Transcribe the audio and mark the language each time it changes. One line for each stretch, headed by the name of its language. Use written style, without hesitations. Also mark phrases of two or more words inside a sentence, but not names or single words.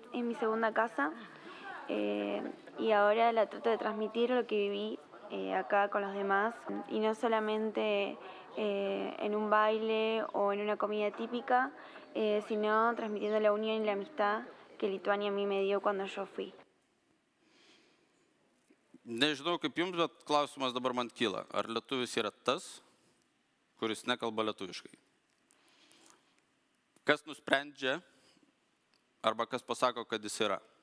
Spanish: Es mi segunda casa y ahora la trato de transmitir lo que viví acá con los demás, y no solamente en un baile o en una comida típica, sino transmitiendo la unión y la amistad que Lituania a mí me dio cuando yo fui.
Lithuanian: Nežinau kaip jums, bet klausimas dabar man kyla. Ar lietuvis yra tas, kuris nekalba lietuviškai? Kas nusprendžia arba kas pasako, kad jis yra?